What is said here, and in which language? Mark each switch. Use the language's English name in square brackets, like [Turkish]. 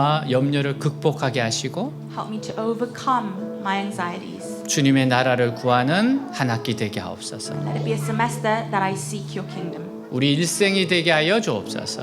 [Korean] 염려를 극복하게 하시고 [English] Help me to overcome my anxieties. [Korean] 주님의 나라를 구하는 한 학기 되게 하옵소서. [English] Let it be a semester that I seek your kingdom. [Korean] 우리 일생이 되게 하여 주옵소서.